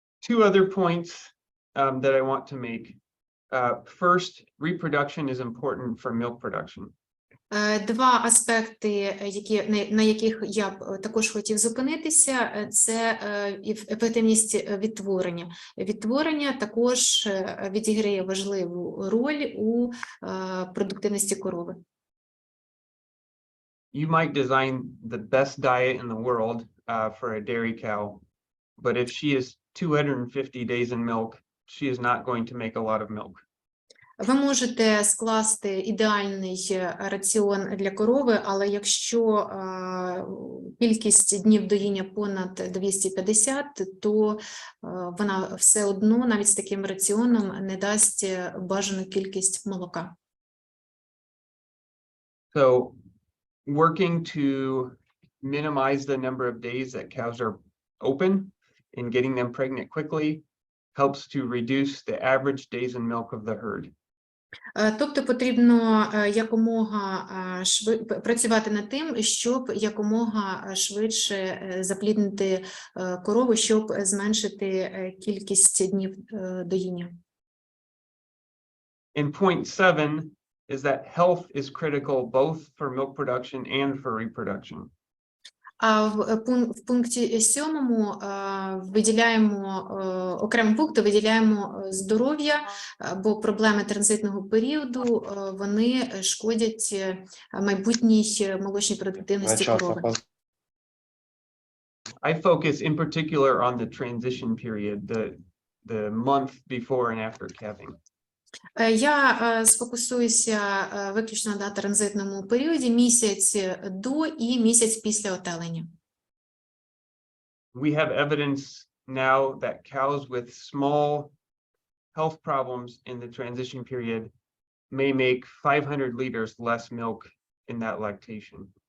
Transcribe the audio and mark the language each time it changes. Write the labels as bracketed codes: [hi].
[en] Two other points that I want to make. First, reproduction is important for milk production. [uk] Два аспекти, на яких я б також хотів зупинитися, це ефективність відтворення. Відтворення також відіграє важливу роль у продуктивності корови. [en] You might design the best diet in the world for a dairy cow, but if she is 250 days in milk, she is not going to make a lot of milk. [uk] Ви можете скласти ідеальний раціон для корови, але якщо кількість днів доїння понад 250, то вона все одно, навіть з таким раціоном, не дасть бажану кількість молока. [en] So, working to minimize the number of days that cows are open and getting them pregnant quickly helps to reduce the average days in milk of the herd. [uk] Тобто потрібно якомога працювати над тим, щоб якомога швидше запліднити корову, щоб зменшити кількість днів доїння. [en] And point 7 is that health is critical both for milk production and for reproduction. [uk] А в пункті 7 виділяємо, окремим пунктом виділяємо здоров'я, бо проблеми транзитного періоду, вони шкодять майбутній молочній продуктивності корови. [en] I focus in particular on the transition period, the month before and after calving. [uk] Я сфокусуюся виключно на транзитному періоді, місяць до і місяць після отелення. [en] We have evidence now that cows with small health problems in the transition period may make 500 liters less milk in that lactation.